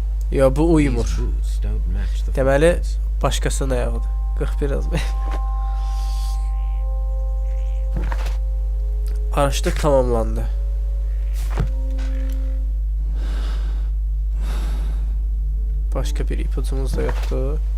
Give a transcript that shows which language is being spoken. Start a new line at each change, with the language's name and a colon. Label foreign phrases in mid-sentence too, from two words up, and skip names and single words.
Azerbaijani: Yo, bu uymur.
English: These boots don't match the
Azerbaijani: Deməli,
English: footprints.
Azerbaijani: başqasının ayağıdır. 41 yazma. Araşdırma tamamlandı. Başqa bir ipucumuz da yoxdur.